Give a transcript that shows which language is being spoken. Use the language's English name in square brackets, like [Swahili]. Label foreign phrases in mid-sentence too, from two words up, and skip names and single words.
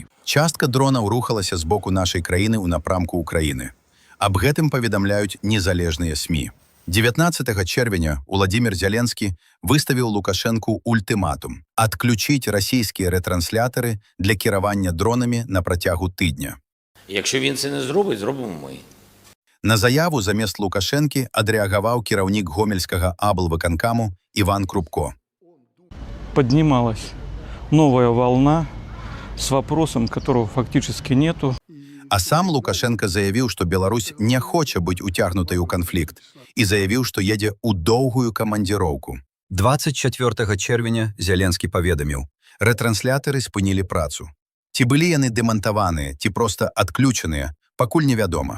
[Belarusian] Частка дронаў рухалася з боку нашай краіны ў напрамку Украіны. Аб гэтым паведамляюць незалежныя СМІ. 19 чэрвеня Уладзімір Зяленскі выставіў Лукашэнку ультыматум – адключіць расійскія ретранслятары для кіравання дронамі на працягу тыдня. [Ukrainian] Якщо він це не зробить, зробимо ми. [Belarusian] На заяву замест Лукашэнкі адрэагаваў кіраўнік гомельскага аблвыканкаму Іван Крупко. [Russian] Поднималась новая волна с вопросом, которого фактически нету. [Belarusian] А сам Лукашенко заявіў, што Беларусь не хоча быць уцягнутай у канфлікт і заявіў, што едзе ў доўгую камандзіроўку. 24 чэрвеня Зяленскі паведаміў, рэтранслятары спынілі працу. Ці былі яны дэмантаваныя, ці проста адключаныя, пакуль невядома.